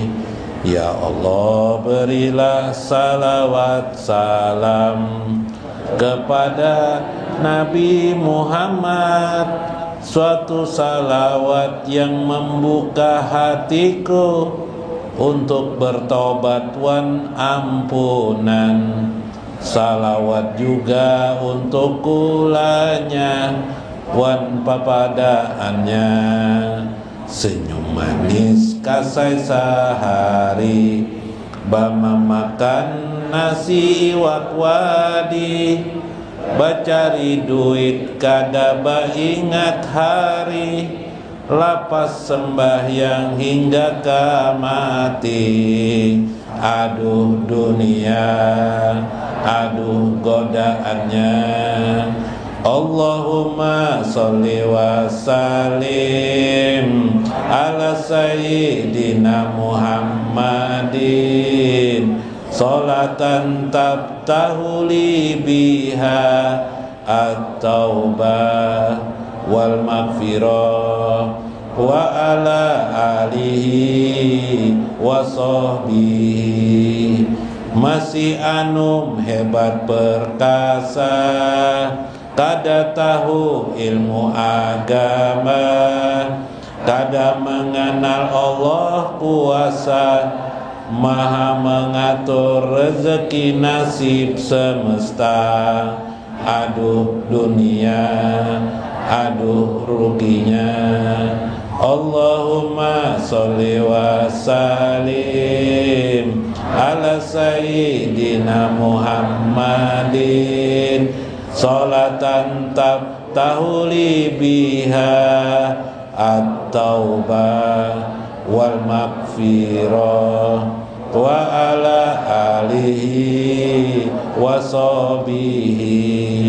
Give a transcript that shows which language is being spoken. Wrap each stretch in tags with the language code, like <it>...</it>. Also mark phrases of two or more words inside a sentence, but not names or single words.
<id>Ya Allah, berilah salawat salam kepada Nabi Muhammad, suatu salawat yang membuka hatiku untuk bertobat wan ampunan. Salawat juga untuk kulanya wan papadaannya.</id> <bjn>Senyum manis kasai sehari, bama makan nasi iwak wadi, bacari duit kadaba ingat hari, lapas sembahyang hingga mati.</bjn> <id>Aduh dunia, aduh godaannya.</id> <ar>اللهم صل وسلم على سيدنا محمد صلاة تفتح لي بها التوبة والمغفرة وعلى آله وصحبه.</ar> <bjn>Masih anum hebat perkasa, kada tahu ilmu agama, kada mengenal Allah kuasa, maha mengatur rezeki nasib semesta.</bjn> <id>Aduh dunia, aduh ruginya.</id> <ar>اللهم صل وسلم على سيدنا محمد صلاة تفتح لي بها التوبة والمغفرة وعلى آله وصحبه.</ar>